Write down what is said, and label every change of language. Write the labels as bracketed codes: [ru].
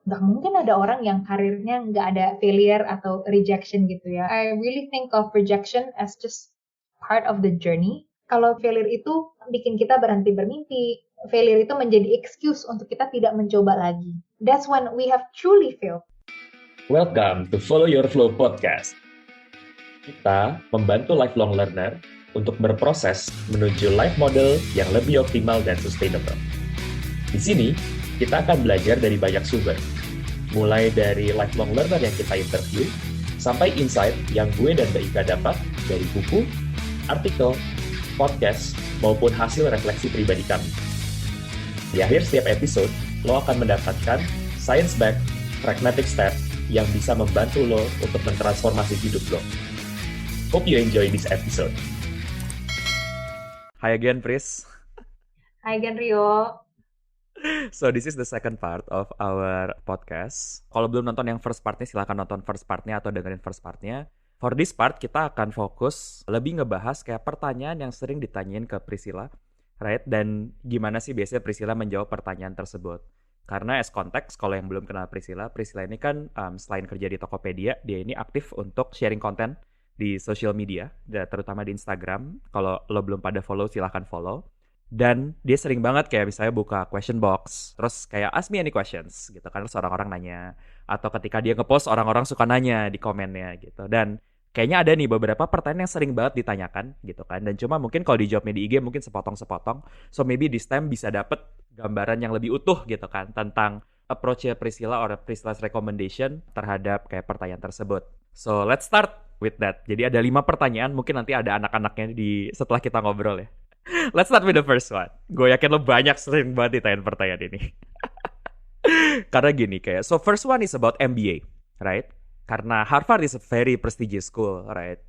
[id] Gak mungkin ada orang yang karirnya nggak ada failure atau rejection gitu ya. [en] I really think of rejection as just part of the journey. [id] Kalau failure itu bikin kita berhenti bermimpi, failure itu menjadi excuse untuk kita tidak mencoba lagi. [en] That's when we have truly failed. Welcome to Follow Your Flow Podcast. [id] Kita membantu lifelong learner untuk berproses menuju life model yang lebih optimal dan sustainable. Di sini, kita akan belajar dari banyak sumber, mulai dari lifelong learner yang kita interview, sampai insight yang gue dan Mbak Ika dapat dari buku, artikel, podcast, maupun hasil refleksi pribadi kami. Di akhir setiap episode, lo akan mendapatkan [en] science-backed pragmatic step [id] yang bisa membantu lo untuk mentransformasi hidup lo. [en] Hope you enjoy this episode. Hi again, Pris. [id] Hai Gen Rio. [en] So this is the second part of our podcast. [id] Kalau belum nonton yang first partnya, silahkan nonton first partnya atau dengerin first partnya. [en] For this part, [id] kita akan fokus lebih ngebahas kayak pertanyaan yang sering ditanyain ke Priscilla, right? Dan gimana sih biasanya Priscilla menjawab pertanyaan tersebut. Karena as konteks, kalau yang belum kenal Priscilla ini kan selain kerja di Tokopedia, dia ini aktif untuk sharing konten di social media, terutama di Instagram. Kalau lo belum pada follow, silahkan follow. Dan dia sering banget kayak misalnya buka question box, terus kayak [en] ask me any questions [id] gitu kan, terus orang-orang nanya. Atau ketika dia ngepost, orang-orang suka nanya di komennya gitu. Dan kayaknya ada nih beberapa pertanyaan yang sering banget ditanyakan gitu kan. Dan cuma mungkin kalau dijawabnya di IG mungkin sepotong-sepotong. [en] So maybe this time [id] bisa dapet gambaran yang lebih utuh gitu kan tentang approach-nya Priscilla [en] or Priscilla's recommendation [id] terhadap kayak pertanyaan tersebut. [en] So let's start with that. [id] Jadi ada 5 pertanyaan, mungkin nanti ada anak-anaknya di setelah kita ngobrol ya. [en] Let's start with the first one. [id] Gue yakin lo banyak sering banget ditanyain pertanyaan ini. Karena gini kayak, [en] so first one is about MBA, right? Karena Harvard is a very prestigious school, right?